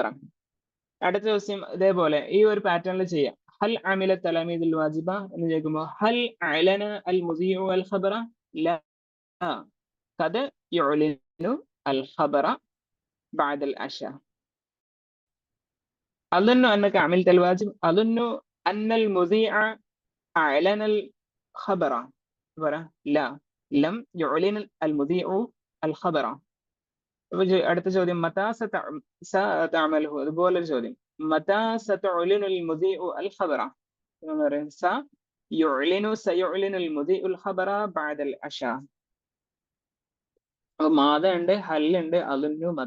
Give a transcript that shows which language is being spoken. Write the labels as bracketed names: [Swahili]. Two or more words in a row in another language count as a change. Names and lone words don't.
[Malayalam] അടുത്ത ദിവസം ഇതേപോലെ ഈ ഒരു പാറ്റേണിൽ ചെയ്യാം. [Arabic] هل عمل التلاميذ الواجب [Malayalam] എന്ന് ചോദിക്കുമ്പോൾ [Arabic] هل أعلن المذيع الخبر? لا، قد يعلن الخبر بعد العشاء. അظن أنك عملت الواجب. أظن أن المذيع أعلن الخبر. لا، لم يعلن المذيع الخبر. [Malayalam] അടുത്ത ചോദ്യം [Arabic] متى ستعمله. [Malayalam] അതുപോലെ ചോദ്യം [Arabic] متى سيعلن المذيع الخبر. سيعلن المذيع الخبر بعد العشاء. [Malayalam] അപ്പൊ മാദ ഉണ്ട്, ഹല്ലുണ്ട്, അളുന്നു, മത.